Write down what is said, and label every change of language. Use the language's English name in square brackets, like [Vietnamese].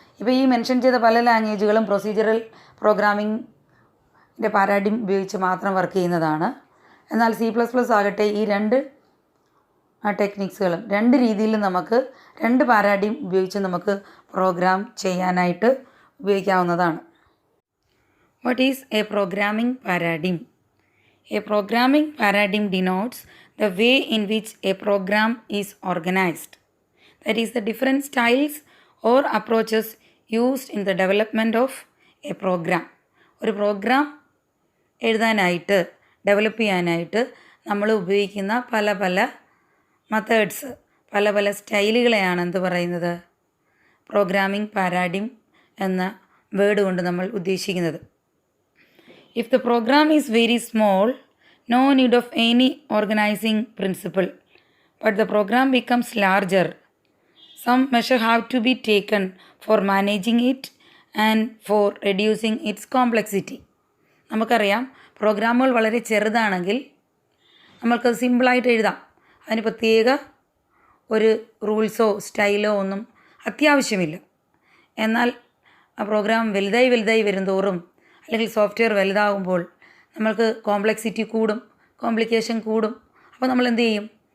[Malayalam] ഇപ്പോൾ ഈ മെൻഷൻ ചെയ്ത പല ലാംഗ്വേജുകളും പ്രൊസീജിയറൽ പ്രോഗ്രാമിങ്ങിൻ്റെ പാരാഡിം ഉപയോഗിച്ച് മാത്രം വർക്ക് ചെയ്യുന്നതാണ്. എന്നാൽ C++ ആകട്ടെ ഈ രണ്ട് ടെക്നിക്സുകളും രണ്ട് രീതിയിലും നമുക്ക് രണ്ട് പാരാഡിം ഉപയോഗിച്ച് നമുക്ക് പ്രോഗ്രാം ചെയ്യാനായിട്ട് ഉപയോഗിക്കാവുന്നതാണ്. [English] What is a programming paradigm? A programming paradigm denotes the way in which a program is organized. That is, the different styles or approaches used in the development of a program. [Malayalam] ഒരു programme എഴുതാനായിട്ട് develop ചെയ്യാനായിട്ട് നമ്മൾ ഉപയോഗിക്കുന്ന പല methods, പല സ്റ്റൈലുകളെയാണ് എന്ത് പറയുന്നത്, programming paradigm എന്ന വേർഡ് കൊണ്ട് നമ്മൾ ഉദ്ദേശിക്കുന്നത്. [English] If the program is very small, no need of any organizing principle. But the program becomes larger. Some measure have to be taken for managing it and for reducing its complexity. [Malayalam] നമുക്കറിയാം, പ്രോഗ്രാമുകൾ വളരെ ചെറുതാണെങ്കിൽ നമ്മൾക്കത് സിമ്പിളായിട്ട് എഴുതാം. അതിന് പ്രത്യേക ഒരു റൂൾസോ സ്റ്റൈലോ ഒന്നും അത്യാവശ്യമില്ല. എന്നാൽ ആ പ്രോഗ്രാം വലുതായി വരുന്തോറും അല്ലെങ്കിൽ സോഫ്റ്റ്വെയർ വലുതാകുമ്പോൾ നമ്മൾക്ക് കോംപ്ലക്സിറ്റി കൂടും, കോംപ്ലിക്കേഷൻ കൂടും. അപ്പോൾ നമ്മൾ എന്ത് ചെയ്യും?